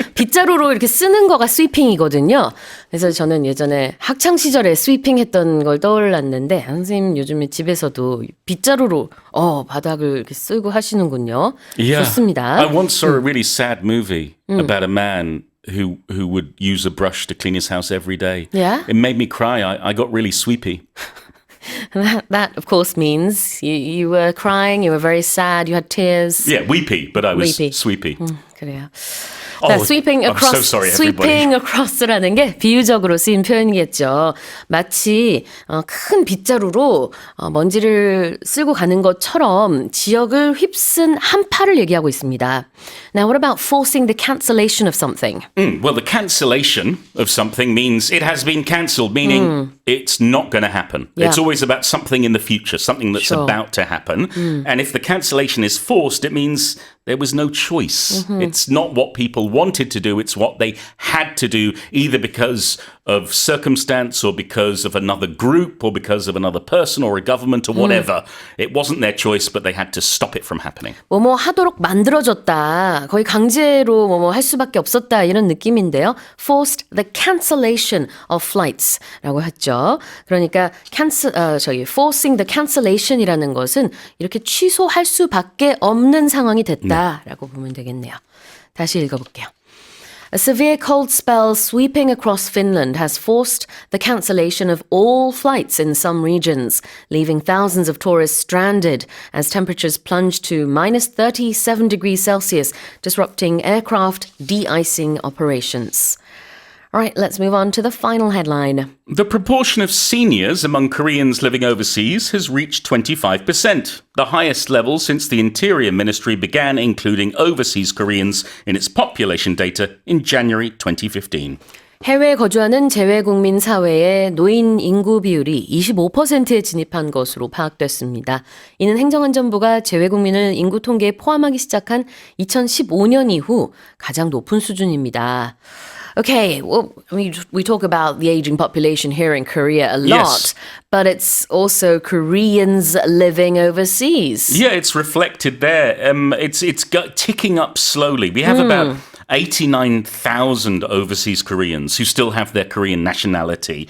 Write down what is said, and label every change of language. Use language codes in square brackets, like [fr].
[ko] 빗자루로 이렇게 쓰는 거가 스위핑이거든요. 그래서 저는 예전에 학창 시절에 스위핑 했던 걸 떠올랐는데 선생님 요즘에 집에서도 빗자루로 바닥을 이렇게 쓸고 하시는군요. 좋습니다. [en] I once saw a really sad movie about a man who would use a brush to clean his house every day. Yeah? It made me cry. I got really sweepy. That, of course, means you were crying, you were very sad, you had tears. Yeah, weepy, but I was Weepy. sweepy. [ko] 그래요. [en] Oh, sweeping I'm across, so sorry, everybody. sweeping across [ko] 라는 게 비유적으로 쓰인 표현이겠죠. 마치 큰 빗자루로 먼지를 쓸고 가는 것처럼 지역을 휩쓴 한파를 얘기하고 있습니다. [en] Now, what about forcing the cancellation of something? Well, the cancellation of something means it has been cancelled, meaning it's not going to happen. Yeah. It's always about something in the future, something that's Sure. about to happen. And if the cancellation is forced, it means there was no choice. It's not what people wanted to do, it's what they had to do, either because of circumstance or because of another group or because of another person or a government or whatever. It wasn't their choice, but they had to stop it from happening. [ko] 뭐뭐 하도록 만들어졌다. 거의 강제로 뭐뭐 할 수밖에 없었다. 이런 느낌인데요. [en] Forced the cancellation of flights [ko] 라고 했죠. 그러니까 [en] forcing the cancellation [ko] 이라는 것은 이렇게 취소할 수밖에 없는 상황이 됐다라고 보면 되겠네요. 다시 읽어볼게요. [en] A severe cold spell sweeping across Finland has forced the cancellation of all flights in some regions, leaving thousands of tourists stranded as temperatures plunge to minus 37 degrees Celsius, disrupting aircraft de-icing operations. All right, let's move on to the final headline. The proportion of seniors among Koreans living overseas has reached 25%, the highest level since the Interior Ministry began including overseas Koreans in its population data in January 2015. [ko] 해외에 거주하는 재외국민 사회의 노인 인구 비율이 25%에 진입한 것으로 파악됐습니다. 이는 행정안전부가 재외국민을 인구 통계에 포함하기 시작한 2015년 이후 가장 높은 수준입니다. [en] Okay, well, we talk about the aging population here in Korea a lot, Yes. but it's also Koreans living overseas. Yeah, it's reflected there. It's ticking up slowly. We have about 89,000 overseas Koreans who still have their Korean nationality.